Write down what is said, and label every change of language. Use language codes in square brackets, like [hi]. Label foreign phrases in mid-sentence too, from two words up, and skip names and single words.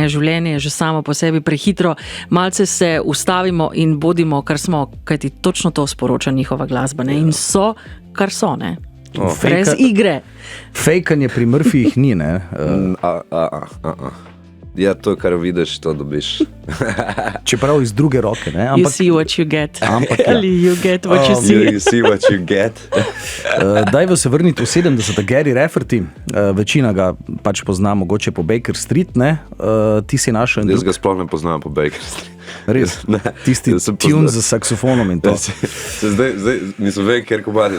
[sl] Življenje je že samo po sebi prehitro, malce se ustavimo in bodimo, kar smo, kajti točno to sporoča njihova glasba, ne? In so, kar so, ne? Brez igre. Fejkanje pri Murphyjih ni, ne? Ja, to, kar vidiš, to dobiš. Čeprav iz druge roke, ne? [en] You see what you get. Ali you get what you see. You see what you get. [sl] Dajmo se vrniti v 70. Gary Rafferty, večina ga pač pozna mogoče po Baker Street, ne? Ti si našel... Jaz ga sploh ne poznam po Baker Street. Res? Tisti tune za saksofonom in to. Zdaj nisem vedel, kjer komad je.